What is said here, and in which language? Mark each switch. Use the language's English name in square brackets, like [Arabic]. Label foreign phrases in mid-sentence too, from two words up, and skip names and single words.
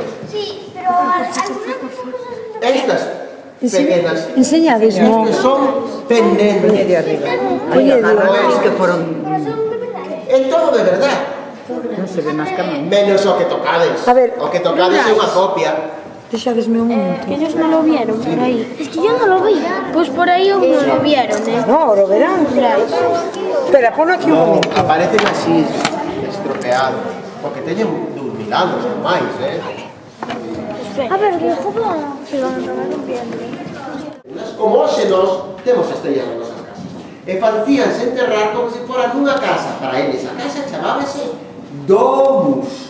[Spanish] Sí, pero algunas cosas... [Galician] Estas pequenas. Enseñades, non? Estes son pendentes. Poñe de arriba. Poñe de Aí que foron... É todo de verdade. Non se ve máis que a man. Menos o que tocades. A ver, o que tocades é unha copia. Deixadesme un momento. [Spanish] Que ellos no lo vieron por ahí. Es que yo no lo vi. Pues por ahí no lo vieron, ¿eh? No, lo verán. Espera, ponlo aquí un No, momento. aparecen así, estropeados. [Galician] Porque teñen 2000 anos ou máis, [Spanish] A ver, que joven. Se van a acabar rompiendo. [Galician] Como hoxe nós temos estrellas nas nosas casas. E facíanse enterrar como se fora nunha casa. Para eles, a casa chamábase domus.